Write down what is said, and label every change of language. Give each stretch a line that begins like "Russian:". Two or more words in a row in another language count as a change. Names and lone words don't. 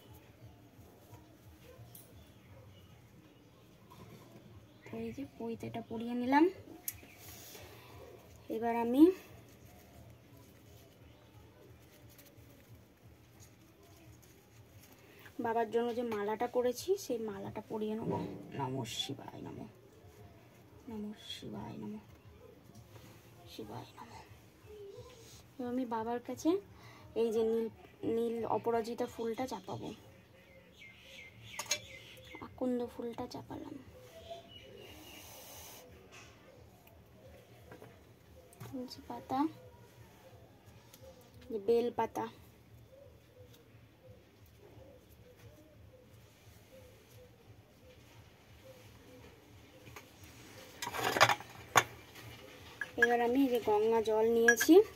Bangla: এই যে পৈতেটা পরিয়ে নিলাম। এবার আমি বাবার জন্য যে মালাটা করেছি সেই মালাটা পরিয়ে নেব।
Sanskrit: নমঃ শিবায় নমঃ, নমঃ শিবায় নমঃ, শিবায় নমঃ।
Bangla: এবার আমি বাবার কাছে এই যে নীল অপরাজিতা ফুলটা চাপাবো, আকন্দ ফুলটা চাপালাম। তুলসী পাতা, বেল পাতা, এবার আমি এই যে গঙ্গা জল নিয়েছি,